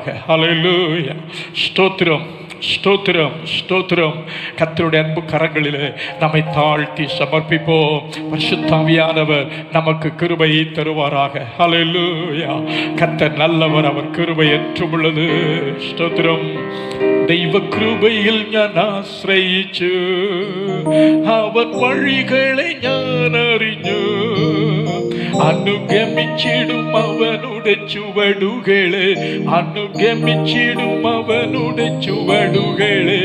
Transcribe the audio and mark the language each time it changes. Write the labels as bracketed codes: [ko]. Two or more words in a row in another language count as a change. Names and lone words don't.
[ta] ஹல்லேலூயா, ஸ்தோத்திரம், ஸ்தோத்திரம், ஸ்தோத்திரம். கர்த்தருடைய அன்பு கரங்களில் நம்மை தாழ்த்தி சமர்ப்பிப்போம். பரிசுத்தாவியானவர் நமக்கு கிருபை தருவாராக. ஹல்லேலூயா. கர்த்தர் நல்லவர், அவர் கிருபை என்றும் உள்ளது. ஸ்தோத்திரம். [ml] ദൈവ കൃപയിൽ ഞാൻ ആശ്രയിച്ചു, അവൻ വഴികളെ ഞാൻ അറിഞ്ഞു, അനുഗമിച്ചിടും അവനുടെ ചുവടുകളെ, അനുഗമിച്ചിടും അവനുടെ ചുവടുകളെ.